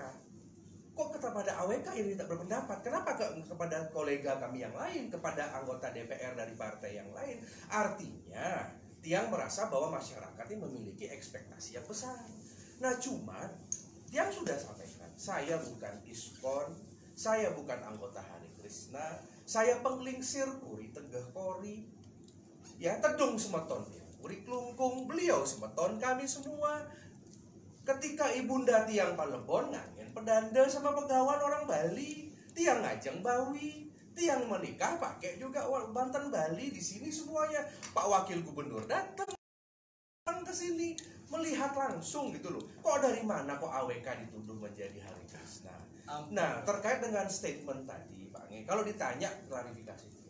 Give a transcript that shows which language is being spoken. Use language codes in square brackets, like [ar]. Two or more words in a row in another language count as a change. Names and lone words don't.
[id] Kok kepada AWK ini tidak berpendapat? Kenapa kepada kolega kami yang lain, kepada anggota DPR dari partai yang lain? Artinya Tiang merasa bahwa masyarakat ini memiliki ekspektasi yang besar. Nah cuman Tiang sudah sampaikan, saya bukan ISKCON, saya bukan anggota Hare Krishna, saya penglingsir Puri Tegeh Pori, ya Tedung Semeton, Puri Klungkung, beliau Semeton, kami semua. Ketika Ibunda [ban] Tiang Palebon ngangen pedanda [id] sama pegawan orang Bali, [ban] Tiang ngajeng Bawi, [id] Tiang menikah pakai juga Banten Bali, di sini semuanya. Pak Wakil Gubernur datang ke sini melihat langsung gitu loh. Kok dari mana kok AWK dituduh menjadi Hare Krishna? Nah, terkait dengan statement tadi, Pak Nge, kalau ditanya klarifikasi dia.